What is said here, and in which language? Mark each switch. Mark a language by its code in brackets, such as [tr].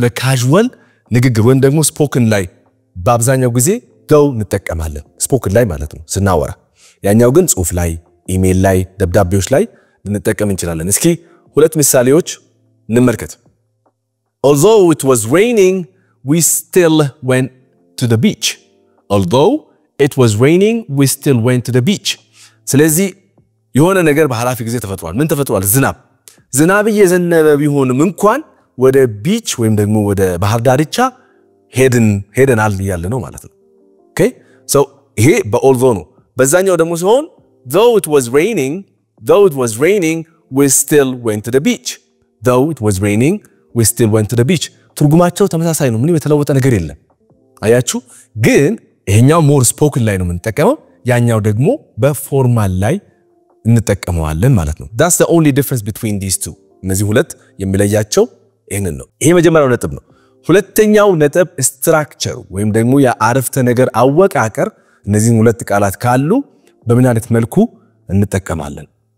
[am] ለካዡዋል ንግግር ወይም ደግሞ ስፖክን ላይ በአብዛኛው ጊዜ though እንጠቀማለን ስፖክን ላይ ማለት ነው ስናወራ። ያኛው ግን ጽሁፍ ላይ ኢሜል ላይ ደብዳቤዎች ላይ ልንጠቀም እንችላለን። እስኪ ሁለት ምሳሌዎች እንመልከት። [en] Although it was raining, we still went to the beach. Although it was raining, we still went to the beach. [am] ስለዚህ የሆነ ነገር በሐላፊ ጊዜ ተፈጥሯል። ምን ተፈጥሯል? ዝናብ እየዘነበ ቢሆንም እንኳን ወደ ቢች ወይም ደግሞ ወደ ባህር ዳርቻ ሄደናል ያለ ነው ማለት ነው። ኦኬ ይሄ በalthough ነው። በዛኛው ደግሞ ሲሆን [en] though it was raining, we still went to the beach. Though it was raining, we still went to the beach. [am] ትርጉማቸው ተመሳሳይ ነው። ምንም የተለወጠ ነገር የለም። አያችሁ? ግን ይሄኛው ሞር ስፖክን ላይ ነው የምንጠቀመው፣ ያኛው ደግሞ በፎርማል ላይ እንጠቀመዋለን ማለት ነው። [en] That's the only difference between these two. [am] እነዚህ ሁለት የሚለያቸው ይሄንን ነው። ይሄ መጀመሪያው ነጥብ ነው። ሁለተኛው ነጥብ ስትራክቸር ወይም ደግሞ የአረፍተ ነገር አወቃቀር። እነዚህን ሁለት ቃላት ካሉ በምን አይነት መልኩ እንጠቀማለን?